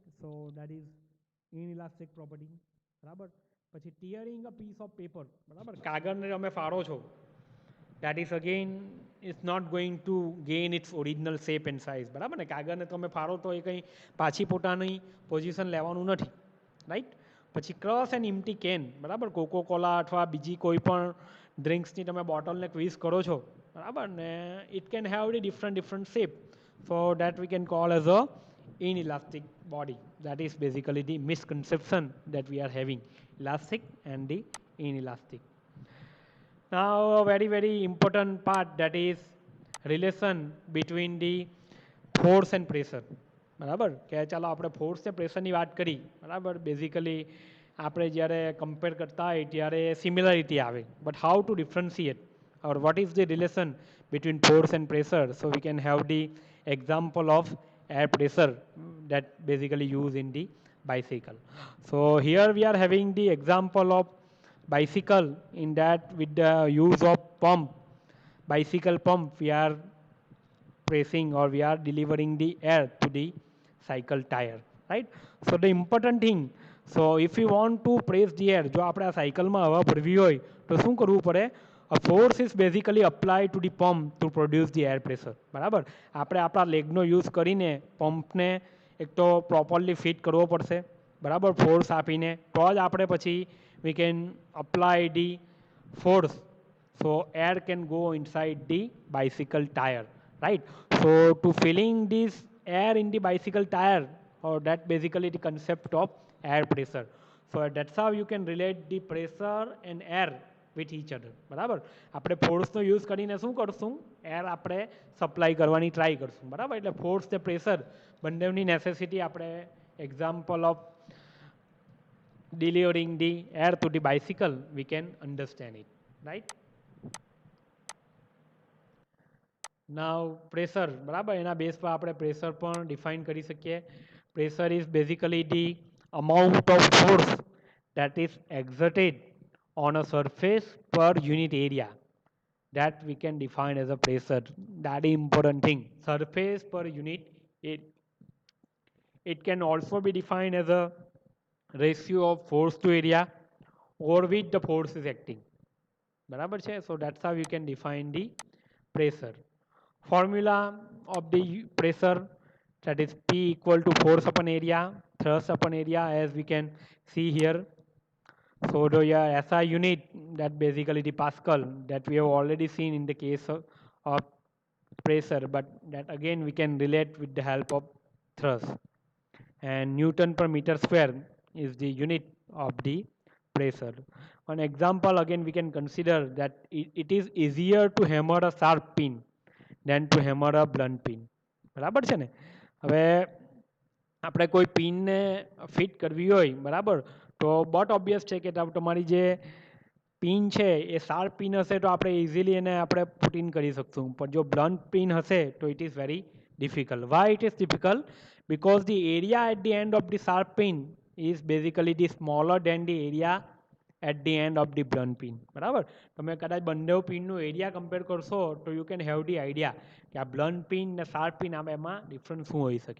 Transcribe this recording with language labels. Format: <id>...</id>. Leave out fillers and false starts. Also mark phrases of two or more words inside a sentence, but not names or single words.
<en>So that is inelastic property,</en> <gu>બરાબર. પછી</gu> <en>tearing a piece of paper, બરાબર.</en> <gu>કાગળને તમે ફાડો છો</gu> <en>that is again it's not going to gain its original shape and size</en> <gu>બરાબર ને કાગળને તમે ફાળો તો એ કંઈ પાછી પોતાની પોઝિશન લેવાનું નથી રાઈટ પછી</gu> <en>crush an empty can</en> <gu>બરાબર કોકો કોલા અથવા બીજી કોઈ પણ ડ્રિંક્સની તમે બોટલને ક્વીઝ કરો છો બરાબર ને</gu> <en>it can have the different shape so that we can call as a inelastic body. That is basically the misconception that we are having, elastic and the inelastic. Now a very important part, that is relation between the force and pressure.</en> <gu>બરાબર કે ચાલો આપણે ફોર્સ ને પ્રેશરની વાત કરી બરાબર બેઝિકલી આપણે જ્યારે કમ્પેર કરતા હોય ત્યારે સિમિલરિટી આવે</gu> <en>but how to differentiate or what is the relation between force and pressure, so we can have the example of air pressure that basically used in the bicycle. So here we are having the example of bicycle, in that with the use of pump, bicycle pump, we are pressing or we are delivering the air to the cycle tire, right? So the important thing, so if you want to press the air,</en> <gu>જો આપણે આ સાયકલમાં હવા ભરવી હોય તો શું કરવું પડે?</gu> <en>A force is basically applied to the pump to produce the air pressure.</en> <gu>બરાબર આપણે આપણા લેગનો યુઝ કરીને પંપને એક તો પ્રોપરલી ફિટ કરવો પડશે બરાબર ફોર્સ આપીને તો જ આપણે પછી</gu> <en>we can apply the force, so air can go inside the bicycle tire, right? So to filling this air in the bicycle tire, or that basically the concept of air pressure. So that's how you can relate the pressure and air with each other.</en> <gu>બરાબર આપણે ફોર્સનો યુઝ કરીને શું કરશું? એર આપણે સપ્લાય કરવાની ટ્રાય કરશું બરાબર એટલે ફોર્સ ને પ્રેશર બંનેની નેસેસિટી આપણે</gu> <en>example of delivering the air to the bicycle we can understand it, right? Now pressure</en> <gu>બરાબર એના બેઝ પર આપણે પ્રેશર પણ ડિફાઇન કરી શકીએ.</gu> <en>Pressure is basically the amount of force that is exerted on a surface per unit area, that we can define as a pressure. That is important thing, surface per unit. It can also be defined as a ratio of force to area over which the force is acting.</en> <gu>બરાબર છે?</gu> <en>So that's how you can define the pressure. Formula of the pressure, that is P equal to force upon area, thrust upon area, as we can see here. So the SI unit, that basically the Pascal, that we have already seen in the case of pressure, but that again we can relate with the help of thrust. And Newton per meter square is the unit of the pressure. One example again we can consider that it is easier to hammer a sharp pin than to hammer a blunt pin.</en> <gu>બરાબર છે ને? હવે આપણે કોઈ પિનને ફિટ કરવી હોય બરાબર તો</gu> <en>but obvious</en> <gu>છે કે તમારી જે પિન છે એ</gu> <en>sharp pin</en> <gu>હશે તો આપણે ઇઝીલી એને આપણે</gu> <en>put in</en> <gu>કરી શકશું પણ જો</gu> <en>blunt pin</en> <gu>હશે તો</gu> <en>it is very difficult. Why it is difficult? Because the area at the end of the sharp pin is basically the smaller than the area at the end of the blunt pin.</en> <gu>બરાબર તમે કદાચ બંને પિનનું એરિયા કમ્પેર કરશો તો</gu> <en>you can have the idea</en> <gu>કે આ</gu> <en>blunt pin</en> <gu>ને</gu> <en>sharp pin</en> <gu>આમાં એમાં ડિફરન્સ શું હોઈ શકે.</gu>